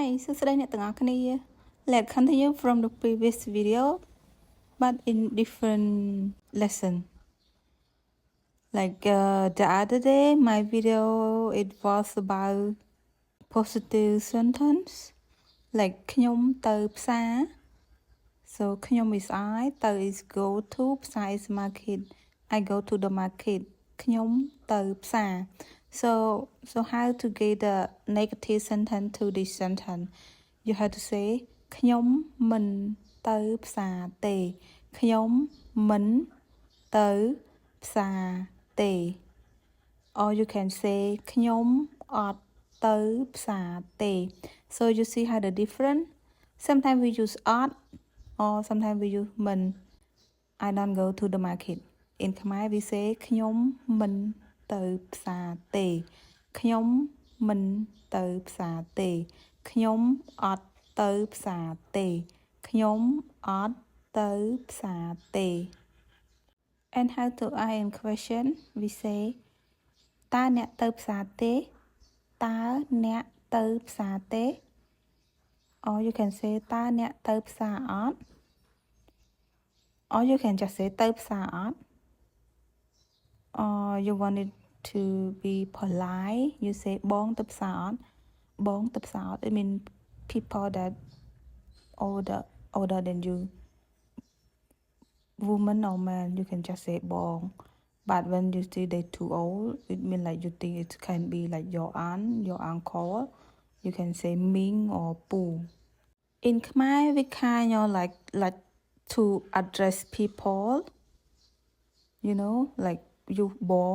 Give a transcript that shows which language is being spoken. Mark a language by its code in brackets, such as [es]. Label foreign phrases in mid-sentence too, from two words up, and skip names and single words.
[km] សួស្តីអ្នកទាំងអស់គ្នា [en] Let's continue from the previous video but in different lesson. Like the other day my video it was about positive sentence like [km] ខ្ញុំទៅផ្សារ [en] so ខ្ញុំ is I ទៅ is go to ផ្សារ is market I go to the market [km] ខ្ញុំទៅផ្សារ [en] so how to get the negative sentence to this sentence you have to say [km] ខ្ញុំមិនទៅផ្សារទេ ខ្ញុំមិនទៅផ្សារទេ [en] or you can say [km] ខ្ញុំអត់ទៅផ្សារទេ [en] so you see how the different sometimes we use odd or sometimes we use [km] មិន [en] I don't go to the market in Khmer we say [km] ខ្ញុំមិនទៅផ្សារទេខ្ញុំមិនទៅផ្សារទេខ្ញុំអត់ទៅផ្សារទេខ្ញុំអត់ទៅផ្សារទេ [en] and how to ask in question we say [km] តើអ្នកទៅផ្សារទេតើអ្នកទៅផ្សារទេ [en] or you can say [km] តើអ្នកទៅផ្សារអត់ [en] or you can just say [km] ទៅផ្សារអត់ [en] or you want it to be polite you say [km] បងទៅផ្សារអត់បងទៅផ្សារអត់ [en] it mean people that older than you woman or man you can just say បង but when you see they too old it mean like you think it can be like your aunt your uncle you can say Ming or Pu in Khmer we kind of like to address people you know like you បង